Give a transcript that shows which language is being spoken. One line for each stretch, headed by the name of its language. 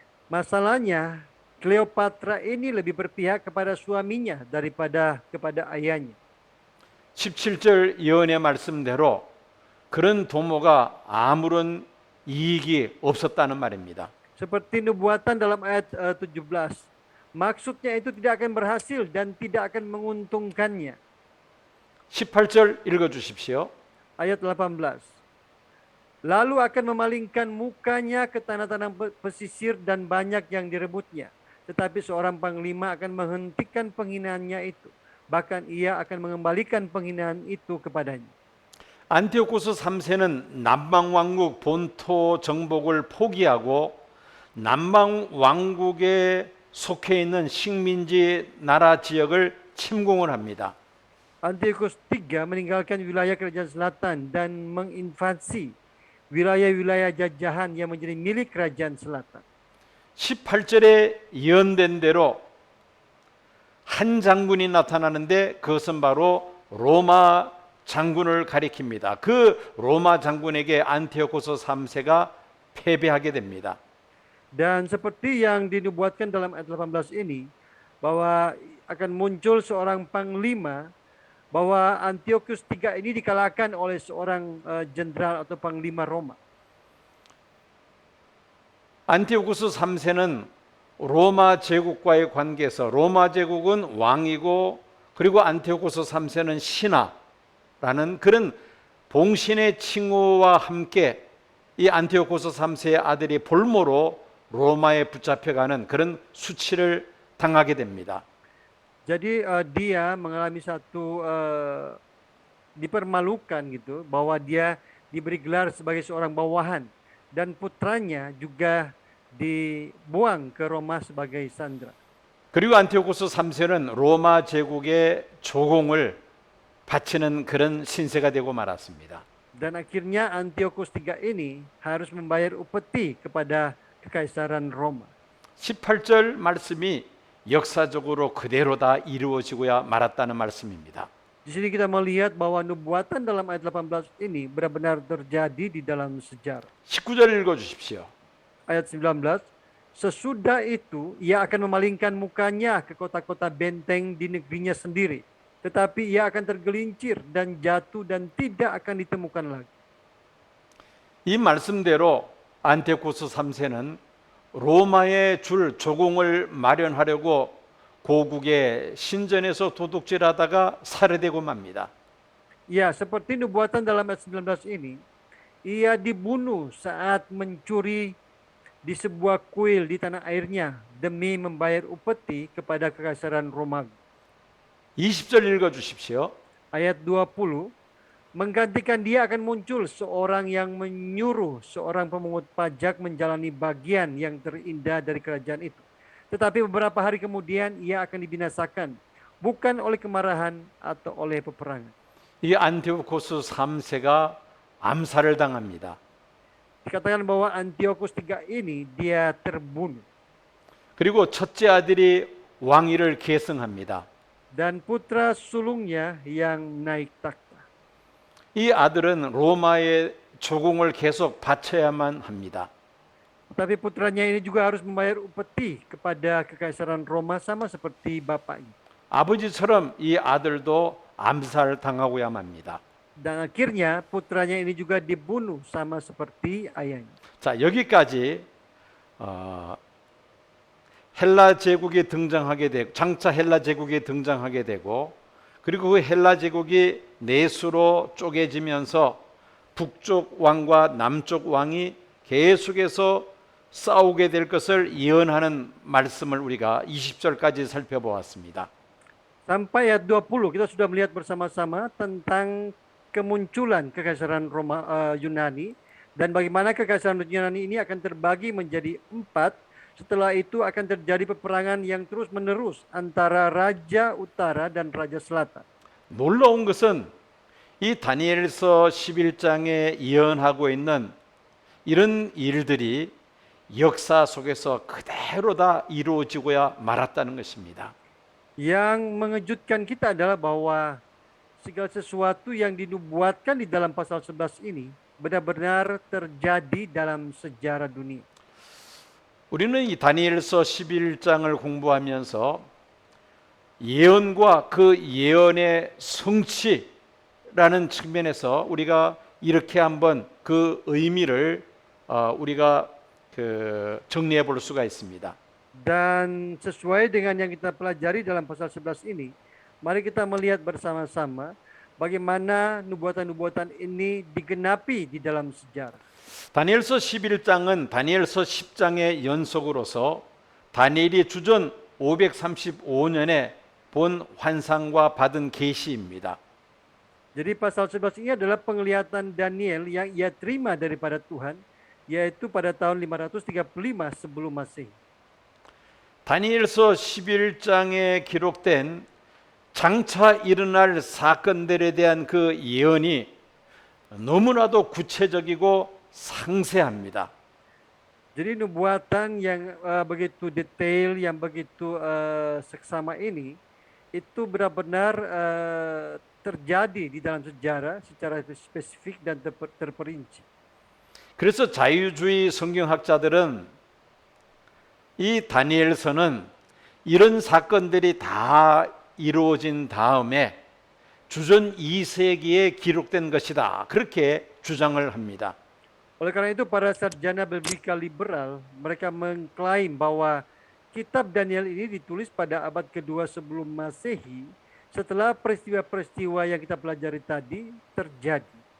Indonesian: Masalahnya, Cleopatra ini lebih berpihak kepada suaminya daripada kepada ayahnya.
Korean: 17절 예언의 말씀대로 그런 도모가 아무런 이익이 없었다는 말입니다.
Indonesian: Seperti nubuatan dalam ayat 17. Maksudnya itu tidak akan berhasil dan tidak akan menguntungkannya.
Korean: 18절 읽어 주십시오.
Indonesian: Ayat 18. Lalu akan memalingkan mukanya ke tanah-tanah pesisir dan banyak yang direbutnya. Tetapi seorang panglima akan menghentikan penghinaannya itu. Bahkan ia akan mengembalikan penghinaan itu kepadanya.
Korean: 안티오코스 3세는 남방 왕국 본토 정복을 포기하고 남방 왕국에 속해 있는 식민지 나라 지역을 침공을 합니다.
Indonesian: Antiochus III meninggalkan wilayah kerajaan selatan dan menginvasi wilayah-wilayah jajahan yang menjadi milik kerajaan selatan.
Korean: 18절에 예언된 대로 한 장군이 나타나는데 그것은 바로 로마 장군을 가리킵니다. 그 로마 장군에게 안티오코스 3세가 패배하게 됩니다.
Indonesian: Dan seperti yang dinubuatkan dalam ayat 18 ini, bahwa akan muncul seorang panglima, bahwa Antiochus III ini dikalahkan oleh seorang jenderal atau panglima Roma.
Korean: 안티오코스 3세는 로마 제국과의 관계에서 로마 제국은 왕이고 그리고 안티오코스 3세는 신하라는 그런 봉신의 칭호와 함께 이 안티오코스 3세의 아들이 볼모로 로마에 붙잡혀가는 그런 수치를 당하게 됩니다.
Indonesian: Jadi dia mengalami satu dipermalukan gitu, bahwa dia diberi gelar sebagai seorang bawahan dan putranya juga dibuang ke Roma sebagai sandera.
Korean: 그리고 안티오코스 3세는 로마 제국의 조공을 바치는 그런 신세가 되고 말았습니다.
Indonesian: Dan akhirnya Antiochus III ini harus membayar upeti kepada kekaisaran Roma.
Korean: 18절 말씀이 역사적으로 그대로 다 이루어지고야 말았다는 말씀입니다.
Indonesian: Di sini kita melihat bahwa nubuatan dalam ayat 18 ini benar-benar terjadi di dalam sejarah.
Korean: 19절 읽어 주십시오.
Indonesian: Ayat 19, sesudah itu ia akan memalingkan mukanya ke kota-kota benteng di negerinya sendiri. Tetapi ia akan tergelincir dan jatuh dan tidak akan ditemukan lagi.
Korean: 이 말씀대로 안티오코스 3세는 로마에 줄 조공을 마련하려고 고국의 신전에서 도둑질하다가 살해되고 맙니다.
Indonesian: Ya, seperti nubuatan dalam ayat 19 ini, ia dibunuh saat mencuri di sebuah kuil di tanah airnya demi membayar upeti kepada kekaisaran Romawi.
Korean: 20절 읽어 주십시오.
Indonesian: Ayat 20, menggantikan dia akan muncul seorang yang menyuruh seorang pemungut pajak menjalani bagian yang terindah dari kerajaan itu. Tetapi beberapa hari kemudian ia akan dibinasakan, bukan oleh kemarahan atau oleh peperangan.
Korean: 이 안티오코스 3세가 암살을 당합니다.
Indonesian: Dikatakan bahwa Antiochus III ini dia terbunuh.
Korean: 그리고 첫째 아들이 왕위를 계승합니다.
Indonesian: Dan putra sulungnya yang naik takhta.
Korean: 이 아들은 로마의 조공을 계속 바쳐야만 합니다.
Indonesian: Tapi putranya ini juga harus membayar upeti kepada kekaisaran Roma sama seperti bapaknya.
Korean: 아버지처럼 이 아들도 암살당하고야 맙니다.
Indonesian: Dan akhirnya putranya ini juga dibunuh sama seperti ayahnya.
Korean: 자, 여기까지 헬라 제국이 등장하게 되고 장차 헬라 제국이 등장하게 되고 그리고 그 헬라 제국이 내수로 쪼개지면서 북쪽 왕과 남쪽 왕이 계속해서 싸우게 될 것을 예언하는 말씀을 우리가 20절까지 살펴보았습니다.
Indonesian: Sampai ayat 20 kita sudah melihat bersama-sama tentang kemunculan kekaisaran Yunani dan bagaimana kekaisaran Yunani ini akan terbagi menjadi 4. Setelah itu akan terjadi peperangan yang terus-menerus antara Raja Utara dan Raja Selatan.
Korean: 놀라운 것은 이 다니엘서 11장에 예언하고 있는 이런 일들이 역사 속에서 그대로 다 이루어지고야 말았다는 것입니다.
Indonesian: Yang mengejutkan kita adalah bahwa segala sesuatu yang dinubuatkan di dalam pasal 11 ini benar-benar terjadi dalam sejarah dunia.
Korean: 우리는 이 다니엘서 11장을 공부하면서 예언과 그 예언의 성취라는 측면에서 우리가 이렇게 한번 그 의미를 우리가 정리해 볼 수가 있습니다.
Indonesian: Dan sesuai dengan yang kita pelajari dalam pasal 11 ini, mari kita melihat bersama-sama bagaimana nubuatan-nubuatan ini digenapi di dalam sejarah.
Korean: 다니엘서 11장은 다니엘서 10장의 연속으로서 다니엘이 주전 535년에 본 환상과 받은 계시입니다.
Indonesian: Jadi pasal 11 ini adalah penglihatan Daniel yang ia terima daripada Tuhan, yaitu pada tahun 535 sebelum Masehi.
Korean: 다니엘서 11장에 기록된 장차 일어날 사건들에 대한 그 예언이 너무나도 구체적이고 상세합니다.
Indonesian: Jadi nubuatan yang begitu detail, yang begitu seksama ini, itu benar-benar terjadi di dalam sejarah secara spesifik dan terperinci.
Korean: 그래서 자유주의 성경학자들은 이 다니엘서는 이런 사건들이 다 이루어진 다음에 주전 2세기에 기록된 것이다. 그렇게 주장을 합니다.
Indonesian: Oleh karena itu para sarjana biblika liberal mereka mengklaim bahwa kitab Daniel ini ditulis pada abad kedua sebelum Masehi setelah peristiwa-peristiwa yang kita pelajari tadi terjadi.